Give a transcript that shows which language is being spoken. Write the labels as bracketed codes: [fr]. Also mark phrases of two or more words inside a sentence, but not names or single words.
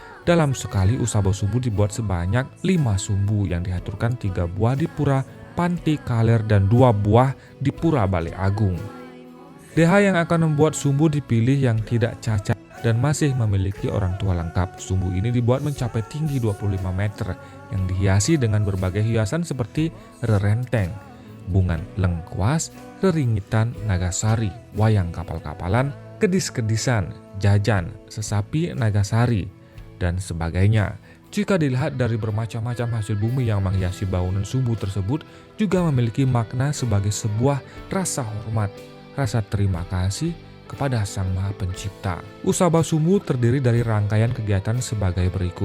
[id] Dalam sekali Usaba Sumbu dibuat sebanyak 5 sumbu yang diaturkan 3 buah di Pura Panti Kaler dan 2 buah di Pura Balai Agung. Deha yang akan membuat sumbu dipilih yang tidak cacat dan masih memiliki orang tua lengkap. Sumbu ini dibuat mencapai tinggi 25 meter yang dihiasi dengan berbagai hiasan seperti rerenteng, bungan lengkuas, reringitan nagasari, wayang kapal-kapalan, kedis-kedisan, jajan, sesapi nagasari, dan sebagainya. Jika dilihat dari bermacam-macam hasil bumi yang menghiasi bangunan sumbu tersebut juga memiliki makna sebagai sebuah rasa hormat, rasa terima kasih kepada Sang Maha Pencipta. Usaba Sumbu terdiri dari rangkaian kegiatan sebagai berikut.